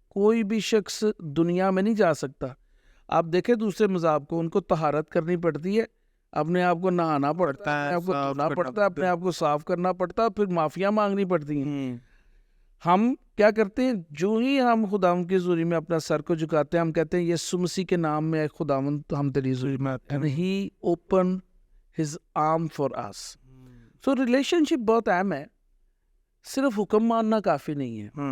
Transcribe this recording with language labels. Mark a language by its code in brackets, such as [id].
[ur] کوئی بھی شخص دنیا میں نہیں جا سکتا. آپ دیکھیں دوسرے مذہب کو, ان کو طہارت کرنی پڑتی ہے, اپنے آپ کو نہانا پڑتا ہے, آپ کو دھونا پڑتا ہے, اپنے آپ کو صاف کرنا پڑتا ہے, پھر معافیاں مانگنی پڑتی ہیں. ہم کیا کرتے ہیں, جو ہی ہم خداوند کی حضوری میں اپنا سر کو جھکاتے ہیں, ہم کہتے ہیں یسوع مسیح کے نام میں خداوند ہم تیری حضوری میں آتے ہیں. [en] And he opened his arm for us. [ur] So relationship بہت اہم ہے, صرف حکم ماننا کافی نہیں ہے.